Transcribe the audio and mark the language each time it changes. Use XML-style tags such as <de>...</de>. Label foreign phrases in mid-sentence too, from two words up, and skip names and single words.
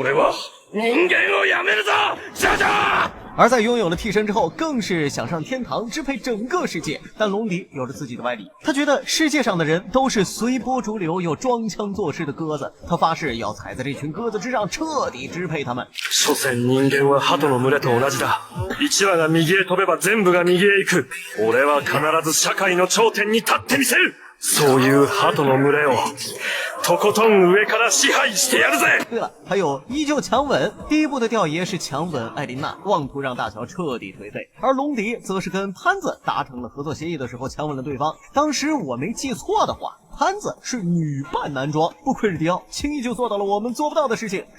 <zh>而在拥有了替身之后，更是想上天堂支配整个世界。但龙迪有着自己的歪理，他觉得世界上的人都是随波逐流又装腔作势的鸽子，他发誓要踩在这群鸽子之上，彻底支配他们。</zh> <ja>所詮人間は鳩の群れと同じだ。1羽が右へ飛べば全部が右へ行く。俺は必ず社会の頂点に立ってみせる。そういう鳩の群れをとことん上から支配してやるぜ。</ja> <zh>对了，还有依旧强吻。第1部的吊爷是强吻艾琳娜，妄图让大乔彻底颓废，而龙迪则是跟潘子达成了合作协议的时候强吻了对方。当时我没记错的话，潘子是女扮男装，不愧是迪奥，轻易就做到了我们做不到的事情。</zh>